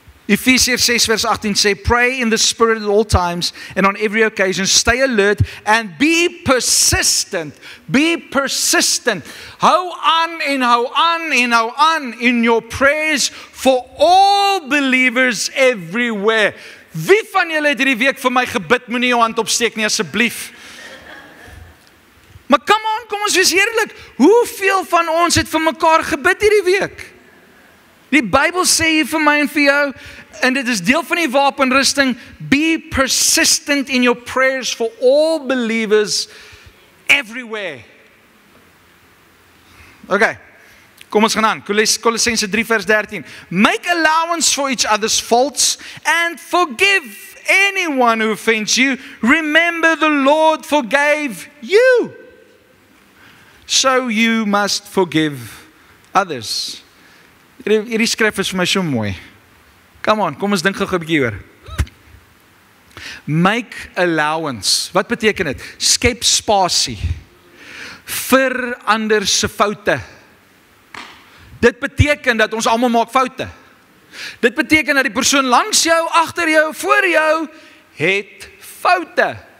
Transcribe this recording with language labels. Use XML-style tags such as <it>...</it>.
<en>Ephesians 6 verse 18 sê, pray in the spirit at all times and on every occasion, stay alert and be persistent. Be persistent.</en> <af>Hou aan en hou aan en hou aan</af> <en>in your prayers for all believers everywhere.</en> <af>Wie van julle het hierdie week vir my gebid, moenie jou hand opsteek nie asseblief. Maar</af> <en>come on,</en> <af>kom ons wees eerlik. Hoeveel van ons het vir mekaar gebid hierdie week? Die Bybel sê hier vir my en vir jou, en dit is deel van die wapenrusting,</af> <en>be persistent in your prayers for all believers everywhere.</en> <af>Okay, kom ons gaan aan. Kolossense 3 vers 13.</af> <en>Make allowance for each other's faults and forgive anyone who offends you. Remember the Lord forgave you. So you must forgive others.</en> <af>Hierdie skrif is vir my so mooi.</af> <en>Come on,</en> <af>kom ons dink gou 'n bietjie oor.</af> <en>Make allowance.</en> <af>Wat beteken dit? Skep spasie vir ander se foute. Dit beteken dat ons almal maak foute. Dit beteken dat die persoon langs jou, agter jou, voor jou het foute.</af>